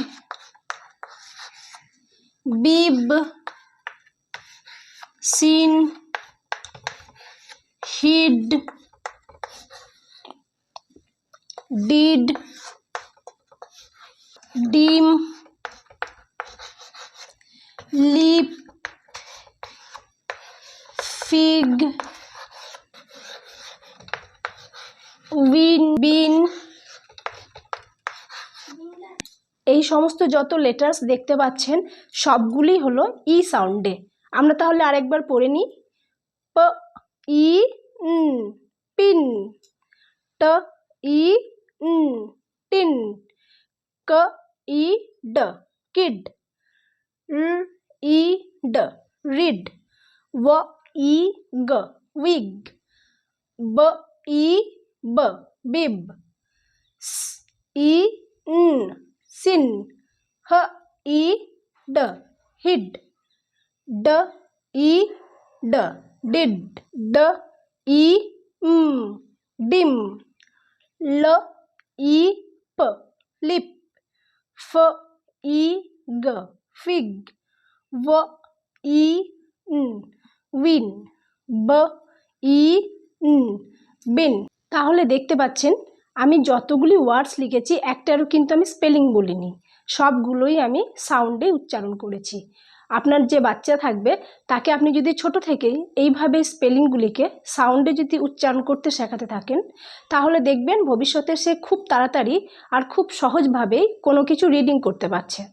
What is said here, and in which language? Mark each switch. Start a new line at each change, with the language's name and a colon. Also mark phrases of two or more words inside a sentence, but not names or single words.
English: bib, sin, hid, did, dim, lip, fig, win, bin.
Bangla: এই সমস্ত যত লেটার্স দেখতে পাচ্ছেন সবগুলি হলো ই সাউন্ডে। আমরা তাহলে আরেকবার পড়ে নিই।
English: p i n, pin. t i n, tin. k i d, kid. r i d, rid. w i g, wig. b i b, bib. s i n, sin. h i d, hid. d i d, did. d i m, dim. l i p, lip. f i g, fig. w i n, win. b i n, বিন।
Bangla: তাহলে দেখতে পাচ্ছেন আমি যতগুলি ওয়ার্ডস লিখেছি একটারও কিন্তু আমি স্পেলিং বলিনি, সবগুলোই আমি সাউন্ডে উচ্চারণ করেছি। আপনার যে বাচ্চা থাকবে তাকে আপনি যদি ছোট থেকেই এইভাবে স্পেলিংগুলিকে সাউন্ডে যদি উচ্চারণ করতে শেখাতে থাকেন তাহলে দেখবেন ভবিষ্যতে সে খুব তাড়াতাড়ি আর খুব সহজভাবেই কোনো কিছু রিডিং করতে পারছে।